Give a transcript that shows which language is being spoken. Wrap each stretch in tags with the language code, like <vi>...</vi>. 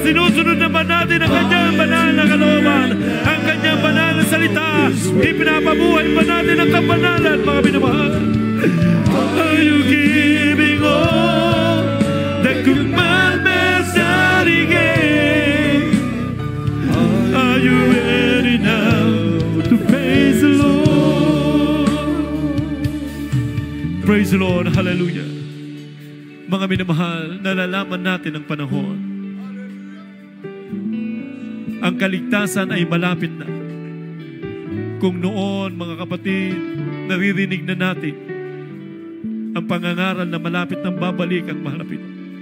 <tl>Sinusunod naman natin ang kanyang banal na kalooban, ang kanyang banal na salita. Ipinapabuhay ba natin ang kabanalan, mga minamahal?</tl> <en>Are you giving all the commandments that He gave? Are you ready now to praise the Lord? Praise the Lord. Hallelujah.</en> <tl>Mga minamahal, nalalaman natin ang panahon. Ang kaligtasan ay malapit na. Kung noon, mga kapatid, naririnig na natin ang pangangaral na malapit ng babalik ang mahal na Panginoon.</tl>